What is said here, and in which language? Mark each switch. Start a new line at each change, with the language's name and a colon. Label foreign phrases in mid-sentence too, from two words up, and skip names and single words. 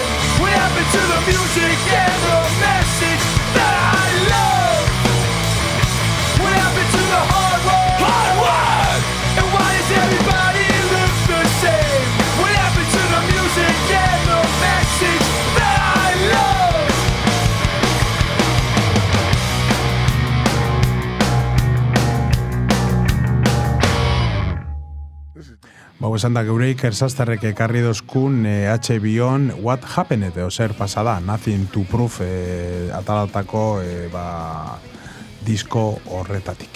English: What happened to the music and the message that I love? What happened to the hard work? And why does everybody look the same? What happened to the music and the message that I love?
Basque: Bau esan da geure Iker Sastarrek ekarri dozkun HBO-n What Happened, zer pasada, Nothing to Prove atalatako disko horretatik.